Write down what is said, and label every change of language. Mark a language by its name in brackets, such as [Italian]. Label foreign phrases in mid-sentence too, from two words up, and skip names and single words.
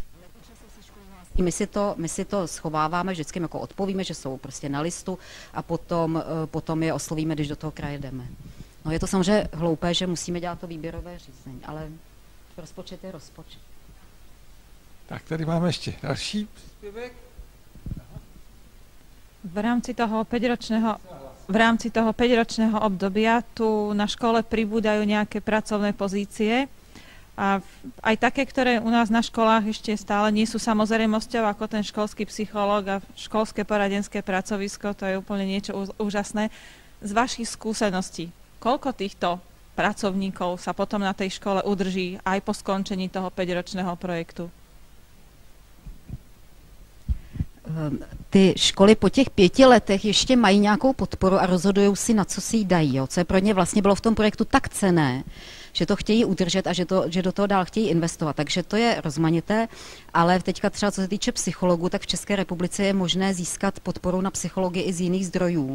[Czech] My si to schováváme, vždycky jako odpovíme, že jsou prostě na listu a potom je oslovíme, když do toho kraje jdeme. No je to samozřejmě hloupé, že musíme dělat to výběrové řízení, ale rozpočet je rozpočet. Tak tady máme ještě další příspěvek. [Slovak] V rámci toho 5-ročného obdobia tu na škole pribúdajú nejaké pracovné pozície a aj také, ktoré u nás na školách ešte stále nie sú samozrejmosťou, ako ten školský psychológ a školské poradenské pracovisko, to je úplne niečo úžasné. Z vašich skúseností, koľko týchto pracovníkov sa potom na tej škole udrží aj po skončení toho 5-ročného projektu? [Czech] Ty školy po těch 5 letech ještě mají nějakou podporu a rozhodují si, na co si ji dají. Jo? Co je pro ně vlastně bylo v tom projektu tak cenné, že to chtějí udržet a že do toho dál chtějí investovat. Takže to je rozmanité, ale teďka třeba co se týče psychologů, tak v České republice je možné získat podporu na psychologii i z jiných zdrojů.